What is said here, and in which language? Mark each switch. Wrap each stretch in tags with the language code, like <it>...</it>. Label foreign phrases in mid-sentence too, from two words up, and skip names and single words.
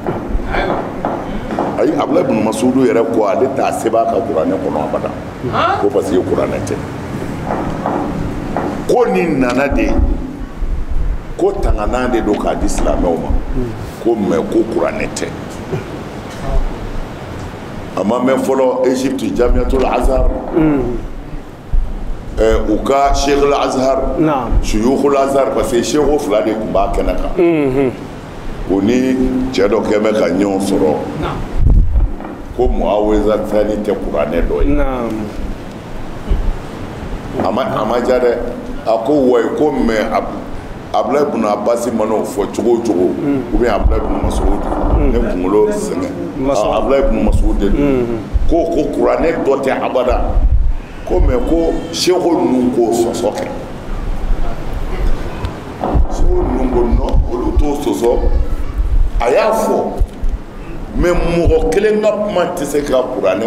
<bm>ayi Abdulayi ibn Mas'ud yɛrɛ ko ale t'a sɛbɛn a ka kuranɛ kɔnɔ abada ko</bm> <fr>parce que</fr> <bm>kuranɛ tɛ ko nin nana de ko tanganan de don k'a di silamɛw ma ko mais ko kuranɛ tɛ a ma mɛn fɔlɔ Egypte Jamiatul Azhar u ka Sheikh al-Azhar Shuyukh al-Azhar</bm> <fr>parce que</fr> <bm>Sheikh fila de tun b'a kɛnɛ kan o ni cɛ dɔ kɛ bɛ ka ɲɔgɔn sɔrɔ ko Muawiza Thani tɛ kuranɛ dɔ ye a ma ja dɛ a ko wayi ko mais Abdulayi ibn Abbas man'o fɔ cogo o cogo</bm> <fr>ou bien</fr> <bm>Abdulayi ibn Mas'ud ne kunkolo sɛgɛn Abdulayi ibn Mas'ud de ko kuranɛ dɔ tɛ abada ko mais ko Sheikh ninnu k'o sɔsɔ kɛ Sheikh ninnu ko non olu t'o sɔsɔ a y'a fɔ mais mɔgɔ kelen ka kuma tɛ se ka kuranɛ</bm>